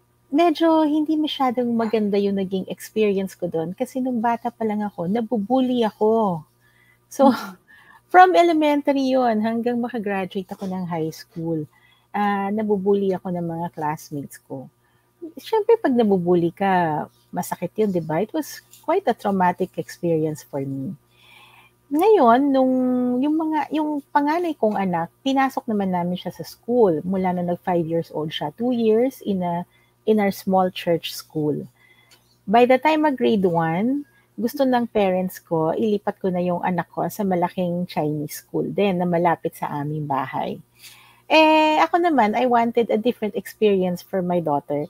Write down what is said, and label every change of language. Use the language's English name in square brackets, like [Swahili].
[Filipino] Medyo hindi masyadong maganda yung naging experience ko doon kasi nung bata pa lang ako, nabubully ako. So, from elementary yun hanggang makagraduate ako ng high school, nabubully ako ng mga classmates ko. Siyempre, pag nabubully ka, masakit yun, di ba? [English] It was quite a traumatic experience for me. [Filipino] Ngayon, yung panganay kong anak, pinasok naman namin siya sa school mula na nag 5 years old siya. [English] 2 years in our small church school. [Filipino] By the time grade 1, gusto ng parents ko, ilipat ko na yung anak ko sa malaking Chinese school din na malapit sa aming bahay. Ako naman, [English] I wanted a different experience for my daughter.